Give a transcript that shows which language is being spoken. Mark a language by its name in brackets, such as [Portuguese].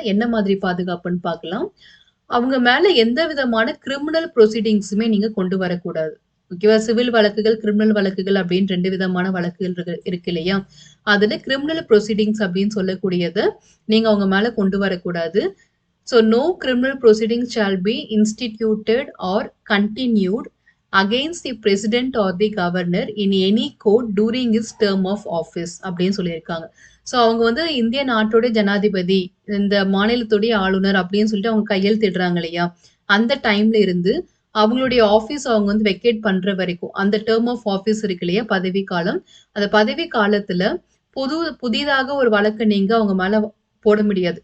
[Tamil] என்ன மாதிரி பாதுகாப்புன்னு பார்க்கலாம். அவங்க மேல எந்த விதமான கிரிமினல் ப்ரொசீடிங்ஸுமே நீங்க கொண்டு வரக்கூடாது. ஓகேவா? சிவில் வழக்குகள், கிரிமினல் வழக்குகள் அப்படின்னு 2 விதமான வழக்குகள் இருக்கு இல்லையா? அதுல கிரிமினல் ப்ரொசீடிங்ஸ் அப்படின்னு சொல்லக்கூடியத நீங்க அவங்க மேல கொண்டு வரக்கூடாது. [English] So, no criminal proceedings shall be instituted or continued against the president or the governor in any court during his term of office [Tamil] அப்படின்னு சொல்லியிருக்காங்க. ஸோ அவங்க வந்து இந்திய நாட்டோட ஜனாதிபதி, இந்த மாநிலத்துடைய ஆளுநர் அப்படின்னு சொல்லிட்டு அவங்க கையெழுத்திடுறாங்க இல்லையா? அந்த டைம்ல இருந்து அவங்களுடைய ஆஃபீஸ் அவங்க வந்து வெக்கேட் பண்ற வரைக்கும், அந்த டெர்ம் ஆஃப் ஆஃபீஸ் இருக்கு இல்லையா? பதவி காலம். அந்த பதவி காலத்துல புதிதாக ஒரு வழக்கு நீங்க அவங்க மேல போட முடியாது.